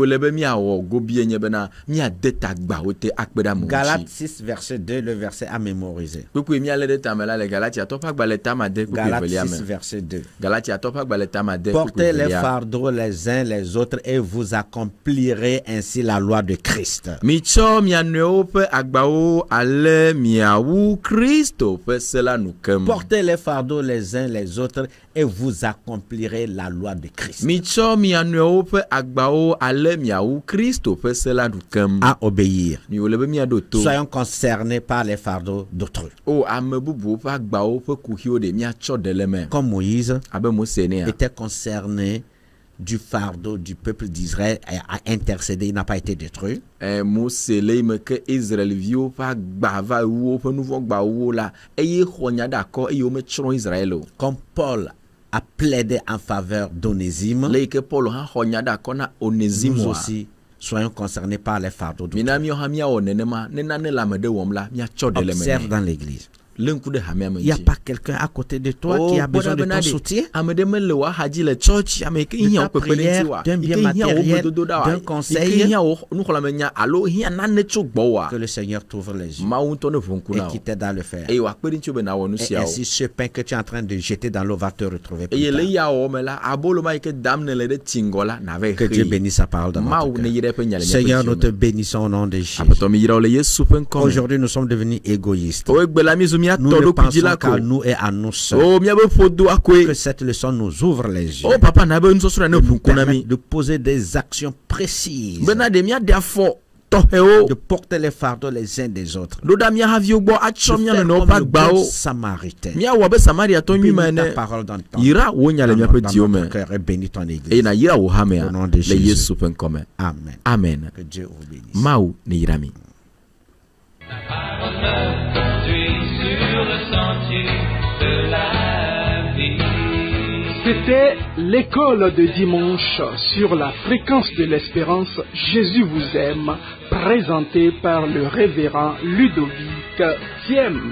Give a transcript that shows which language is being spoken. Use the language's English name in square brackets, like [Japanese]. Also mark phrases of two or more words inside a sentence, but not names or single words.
[French] Galates 6, verset 2, le verset à mémoriser. Galates 6, verset 2. Portez les fardeaux les uns les autres et vous accompagnez accomplirez ainsi la loi de Christ. [Ewe] Mitsɔ mia nɔewo ƒe agbawo ale miawu Kristo ƒe se la nu kem. [French] Portez les fardeaux les uns les autres et vous accomplirez la loi de Christ. [Ewe] Mitsɔ mia nɔewo ƒe agbawo ale miawu Kristo ƒe se la nu kem. [French] À obéir. [Ewe] Miwole be miaɖo to. [French] Soyons concernés par les fardeaux d'autrui. [Ewe] O ame bubuwo ƒe agbawo ƒe kuxiwo ɖe miatsɔ ɖe le me. [French] Comme Moïse [Ewe] Abe Mose nea. [French] était concerné du fardeau du peuple d'Israël a intercédé, il n'a pas été détruit. [Ewe] Mose le yi me ke Israelviwo ƒe agba va wu woƒe nu vɔ̃ gbawo la eye xɔ nya ɖe akɔ eye wometsrɔ̃ Israel o. [French] Comme Paul a plaidé en faveur d'Onésime, [Ewe] Le yi ke Paul hã xɔ nya ɖe akɔ na Onésime [French] nous [Ewe] wa. [French] aussi soyons concernés par les fardeaux d'autrui. [Ewe] Mina míawo hã míawɔ nenema ne nane le ame ɖe wɔm la míatsɔ ɖe le me [French] Observe [Ewe] nɛ. [French] dans l'église. [Ewe] Le ŋku ɖe hamea me [French] Il n'y a [Ewe] dzi. [French] pas quelqu'un à côté de toi qui a besoin de ton soutien, [Ewe] Ame ɖe mele wò axadzi le tsɔtsi ame yi ke hiã wo ta kpekpe ɖe [French] prière, [Ewe] ŋuti wa. [French] d'un [Ewe] Yi [French] bien [Ewe] ke hiã wo [French] matériel, [Ewe] gbedodoɖa wa. [French] d'un [Ewe] Yi [French] conseil. [Ewe] ke hiã wo nuxlɔ̃amenya alo hiã nane tso gbɔwò wa. [French] que le Seigneur t'ouvre les yeux [Ewe] Mawu ŋutɔ ne ʋu ŋku [French] et [Ewe] na [French] qui [Ewe] wo. [French] t'aide à le faire. [Ewe] Eye wòakpe ɖi ŋuti be nawɔ nu [French] Et [Ewe] siawo. [French] ainsi, ce pain que tu es en train de jeter dans l'eau va te retrouver plus [Ewe] Eye le [French] tard. [Ewe] ya wɔwɔ me la abolo ma yi ke dam ne le ɖe tsi ŋgɔ la nave [French] Que Dieu [Ewe] xee. [French] bénisse sa parole dans [Ewe] Mawu [French] notre [Ewe] ne [French] cœur. [Ewe] yi ɖe eƒe nya le [French] Seigneur, [Ewe] míaƒe [French] nous te [Ewe] dzi me. [French] bénissons au nom de Jésus. [Ewe] Aƒetɔ mi yra wo le Yesu ƒe ŋkɔ me. [French] Aujourd'hui, nous sommes devenus égoïstes. [Ewe] O egbe la mízu [French] Nous [Ewe] míatɔ [French] ne [Ewe] ɖokui dzi [French] pensons [Ewe] la ko. [French] qu'à nous et à nous seuls. [Ewe] O míabe ƒodo akoe. [French] Que cette leçon nous ouvre les yeux. [Ewe] O papa na be nusɔsrɔ̃ ne ʋu [French] Nous [Ewe] ŋku na mi. [French] permettre de poser des actions précises. [Ewe] Bena ɖe míaɖe afɔ tɔxɛwo. [French] De porter les fardeaux les uns des autres. [Ewe] Ɖo ɖa mía haviwo gbɔ atsɔ [French] De [Ewe] mía [French] faire [Ewe] nɔnɔwo [French] comme [Ewe] ƒe [French] le bon [Ewe] agbawo. [French] Samaritain. [Ewe] Míawɔ abe Samariatɔ nyui me [French] Bénis ta [Ewe] ene. [French] parole dans ton [Ewe] Yra wo nya le míaƒe dziwo me. [French] cœur et bénis ton [Ewe] Eye [French] église. [Ewe] na yra wo hamea [French] Au nom de [Ewe] le [French] Jésus. [Ewe] Yesu ƒe ŋkɔ me. [French] Amen. [Ewe] Amen. [French] Que Dieu vous bénisse. [Ewe] Mawu ne yra mi. [French] Suis sur le sentier de la vie. C'était l'école de dimanche sur la fréquence de l'espérance Jésus vous aime, présentée par le révérend Ludovic Thiem.